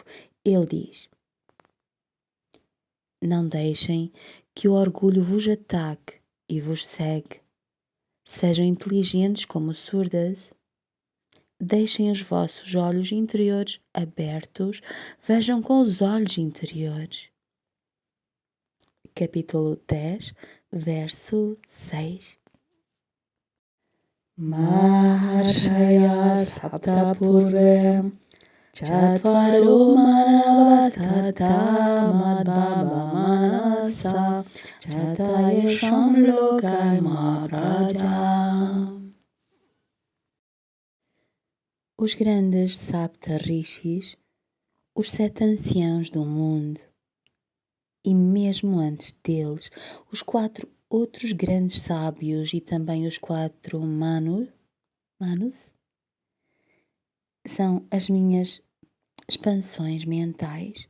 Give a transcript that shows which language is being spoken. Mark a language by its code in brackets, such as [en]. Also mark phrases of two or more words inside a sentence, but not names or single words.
[pt] Ele diz: Não deixem que o orgulho vos ataque e vos cegue. Sejam inteligentes como surdas. deixem os vossos olhos interiores abertos, vejam com os olhos interiores. Capítulo 10, verso 6. [sa] Maharshaya Saptapurve Chatvaru Manavastata Madbaba Manasa Chatayasham Lokai Mahapraja. [pt] Os grandes Sapta Rishis, os 7 anciãos do mundo, e mesmo antes deles, os 4 outros grandes sábios e também os 4 Manus, são as minhas expansões mentais.